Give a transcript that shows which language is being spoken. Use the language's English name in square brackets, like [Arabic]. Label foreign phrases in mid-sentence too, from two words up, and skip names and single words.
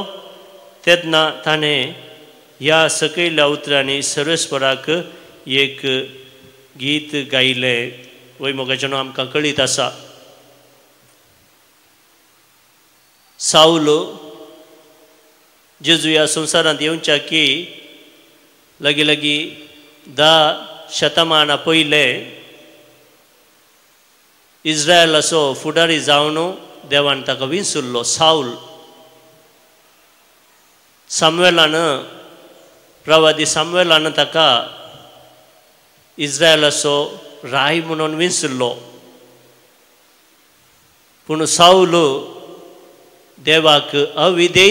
[Konkani] तेन्ना ताणें ह्या सकयल्या उतरांनी सर्वेस्पराक एक गीत गायलें. वैमोगाच्यान आमकां कळीत आसा साऊल जेजू ह्या संवसारांत येवच्या की लगी लगी 10 शतमाना पयले इस्रायल असो फुडारी जावन देवान ताका विंचुल्लो साऊल प्रवादी सामुएलान ताका इस्रायल असो राय म्हणून विंचुल्लो पूण साऊल देवाक अविधेय